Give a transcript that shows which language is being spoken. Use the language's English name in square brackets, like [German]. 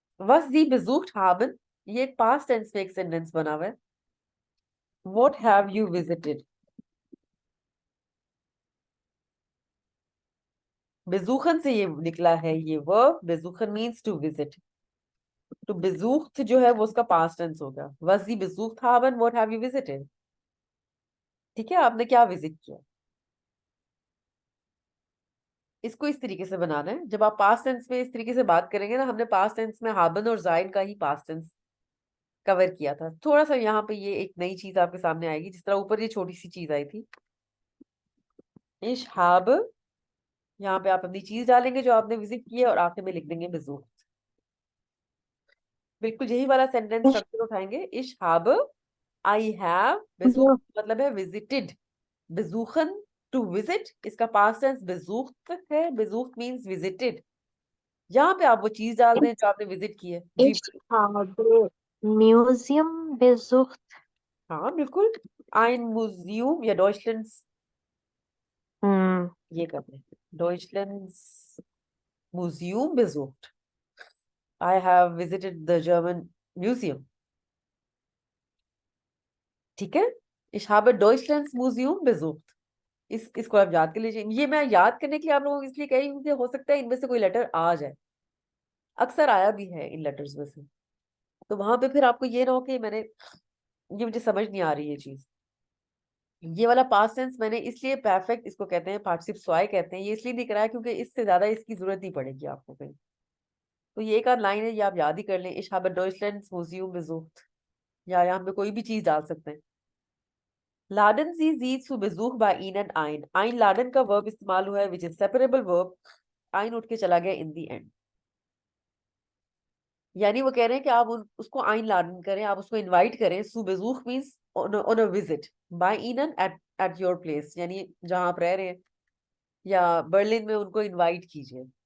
[German] Was Sie besucht haben, [Hindi] ये एक past tense में एक सेंटेंस बना हुआ है। [English] What have you visited? [Hindi] बेजूखन से ये निकला है ये वर्ब, बेजूखन मीन्स टू विजिट। तो बेजूख्त जो है वो उसका पास्ट टेंस होगा। [German] Was Sie besucht haben, [English] what have you visited? [Hindi] ठीक है, आपने क्या विजिट किया। इसको इस तरीके से बनाना है। जब आप पास्ट टेंस में इस तरीके से बात करेंगे ना, हमने पास्ट टेंस में हाबन और जाइन का ही पास्ट टेंस कवर किया था। थोड़ा सा यहाँ पे ये एक नई चीज आपके सामने आएगी, जिस तरह ऊपर ये छोटी सी चीज आई थी इश हाब, यहाँ पे आप अपनी चीज डालेंगे जो आपने विजिट किया और आखिर में लिख देंगे बेजूख। बिल्कुल यही वाला सेंटेंस स्ट्रक्चर उठाएंगे, इश हाब आई हैव, बेजूख मतलब है विजिटेड, बेजूखन टू विजिट, इसका पास्ट टेंस बेजूख है, बेजूख मींस विजिटेड। यहाँ पे आप वो चीज डाल दें जो आपने विजिट की है जी। [German] Ich habe Museum besucht। [Hindi] हाँ बिल्कुल, ein Museum या डॉइचलैंड्स, ये करते हैं डॉइचलैंड्स museum besucht। [English] I have visited the German museum. [German] ठीक है, Ich habe Deutschlands Museum besucht. [Hindi] इसको आप याद कर लीजिए। ये मैं याद करने के लिए आप लोगों को इसलिए कह रही हूँ कि हो सकता है इनमें से कोई लेटर आ जाए, अक्सर आया भी है इन लेटर्स में से, तो वहां पे फिर आपको ये ना हो कि ये मुझे समझ नहीं आ रही ये चीज। ये वाला पास्ट टेंस मैंने इसलिए परफेक्ट इसको कहते हैं, पार्टिसिप स्वाय कहते हैं, ये इसलिए नहीं कराया क्योंकि इससे ज्यादा इसकी जरूरत नहीं पड़ेगी आपको कहीं। तो ये एक आध लाइन है, ये आप याद ही कर लें, [German] Ich habe Deutschlands Museum besucht, [Hindi] या यहाँ पे कोई भी चीज डाल सकते हैं। [German] Laden Sie sie zu Besuch bei Ihnen ein. [English] Einladen [Hindi] का वर्ब इस्तेमाल हुआ है [English] which is separable verb. ein [Hindi] उठ के चला गया [English] in the end. [Hindi] यानी वो कह रहे हैं कि आप उसको einladen करें, आप उसको इनवाइट करें। [English] zu Besuch means on a visit. [Hindi] Bei Ihnen [English] at your place, [Hindi] यानी जहां आप रह रहे हैं, या बर्लिन में उनको इनवाइट कीजिए।